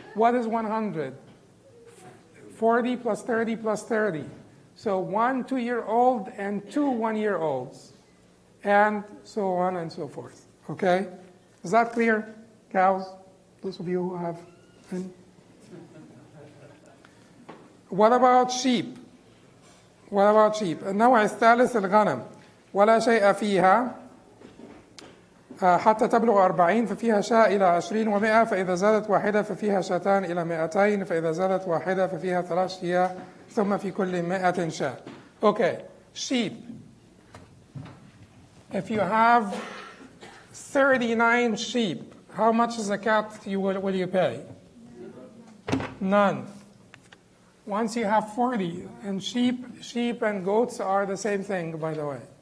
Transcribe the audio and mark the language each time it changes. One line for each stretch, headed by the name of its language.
English: What is 100? 40 plus 30 plus 30. So 1 2-year-old and 2 1-year-olds. And so on and so forth. Okay? Is that clear? Cows? Those of you who have any? What about sheep? What about sheep؟
Arabic: النوع الثالث الغنم ولا شيء فيها حتى تبلغ 40 ففيها شاة إلى 20 و100 فإذا زادت واحدة ففيها شاتان إلى 200 فإذا زادت واحدة ففيها 3 شياه ثم في كل 100 شاة.
English: Okay, sheep. If you have 39 sheep, how much zakat will you pay? None. Once you have 40, and sheep and goats are the same thing, by the way.